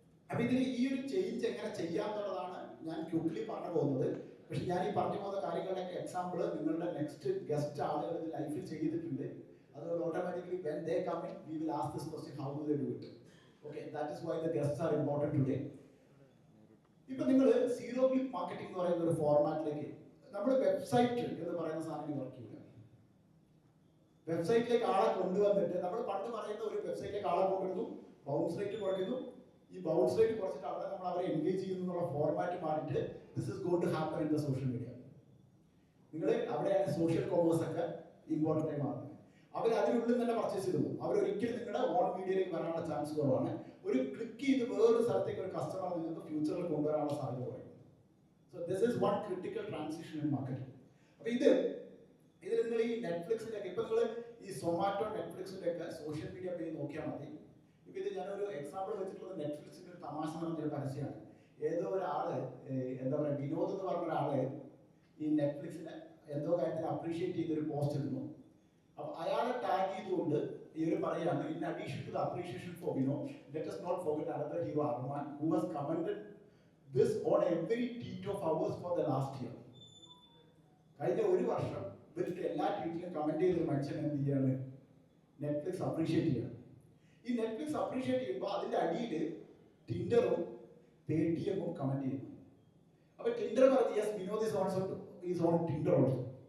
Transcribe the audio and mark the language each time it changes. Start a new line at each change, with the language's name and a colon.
Malayalam: അപ്പൊ ഇതിൽ ഈ ഒരു ചേഞ്ച് എങ്ങനെ ചെയ്യാന്നുള്ളതാണ് ഞാൻ ക്വിക്ലി പറഞ്ഞു പോകുന്നത്. പക്ഷെ ഞാൻ ഈ പറഞ്ഞു പോകുന്ന കാര്യങ്ങളുടെയൊക്കെ എക്സാമ്പിൾ നിങ്ങളുടെ നെക്സ്റ്റ് ഗസ്റ്റ് ആളുകൾ ലൈഫിൽ ചെയ്തിട്ടുണ്ട്. അതുകൊണ്ട് automatically
English: when they come in, we will ask this question, how do they do it? Okay, that is why the guests are important today.
Malayalam: ഇപ്പൊ നിങ്ങൾ സീറോ ക്ലിക്ക് മാർക്കറ്റിംഗ് എന്ന് പറയുന്ന ഒരു ഫോർമാറ്റിലേക്ക് നമ്മുടെ വെബ്സൈറ്റ് എന്ന് പറയുന്ന സാധനം വർക്ക് ചെയ്യില്ല. വെബ്സൈറ്റിലേക്ക് ആളെ കൊണ്ടുവന്നിട്ട് നമ്മൾ പണ്ട് പറയുന്ന ഒരു വെബ്സൈറ്റിലേക്ക് ആളെ കൊണ്ടുവരുന്നു, ബൗൺസ് റേറ്റ് കുറയ്ക്കുന്നു. ഈ ബൗൺസ് റേറ്റ് കുറച്ചിട്ട് അവിടെ നമ്മൾ അവരെ എൻഗേജ് ചെയ്യുന്നു എന്നുള്ള ഫോർമാറ്റ് മാറിയിട്ട്
English: This is going to happen in the social media.
Malayalam: നിങ്ങൾ അവിടെയാണ് സോഷ്യൽ കോമേഴ്സ് ഒക്കെ ഇമ്പോർട്ടൻ്റ് ആയി മാറുന്നത്. അവർ അതിനുള്ളിൽ തന്നെ പർച്ചേസ് ചെയ്തു. അവരൊരിക്കലും നിങ്ങളുടെ ഓൺ മീഡിയയിലേക്ക് വരാനുള്ള ചാൻസ് കുറവാണ്. ഒരു ക്ലിക്ക് ചെയ്ത് വേറൊരു സ്ഥലത്തേക്ക് ഒരു കസ്റ്റമർ നിങ്ങൾക്ക് ഫ്യൂച്ചറിൽ കൊണ്ടുവരാനുള്ള സാധ്യത കുറയും.
English: So this is one critical transition in marketing.
Malayalam: അപ്പൊ ഇതിൽ നിങ്ങൾ ഈ നെറ്റ്ഫ്ലിക്സിന്റെ ഒക്കെ ഇപ്പൊ നിങ്ങൾ ഈ സൊമാറ്റോ നെറ്റ്ഫ്ലിക്സിന്റെ ഒക്കെ സോഷ്യൽ മീഡിയ പേജ് നോക്കിയാൽ മതി. ഇപ്പൊ ഇത് ഞാനൊരു എക്സാമ്പിൾ വെച്ചിട്ടുള്ളത് നെറ്റ്ഫ്ലിക്സിന്റെ ഒരു തമാശ പറഞ്ഞൊരു പരസ്യമാണ്. ഏതോ ഒരാള് എന്താ പറയുക, വിനോദ് എന്ന് പറഞ്ഞ ഒരാള് ഈ നെറ്റ്ഫ്ലിക്സിനെ എന്തോ കാര്യത്തിന് അപ്രീഷിയേറ്റ് ചെയ്തൊരു പോസ്റ്റ് ഇടുന്നു. അപ്പൊ അയാളെ ടാഗ് ചെയ്തുകൊണ്ട് ഇവർ പറയാണ്,
English: In addition to the appreciation for Vinod, let us not forget another hero, Arman, who has commented this on every tweet of ours for the last year.
Malayalam: കഴിഞ്ഞ ഒരു വർഷം ഇവരുടെ എല്ലാ ട്വീറ്റിലും കമന്റ് ചെയ്തൊരു മനുഷ്യൻ എന്ത് ചെയ്യാണ്? നെറ്റ്ഫ്ലിക്സ് അപ്രീഷിയേറ്റ് ചെയ്യണം. ഈ നെറ്റ്ഫ്ലിക്സ് അപ്രീഷിയേറ്റ് ചെയ്യുമ്പോൾ അതിന്റെ അടിയിൽ ടിൻഡറും പേടിഎമ്മും കമന്റ് ചെയ്യുന്നു. അപ്പൊ ടിൻഡർ പറഞ്ഞു,
English: Yes Vinod is on Tinder also.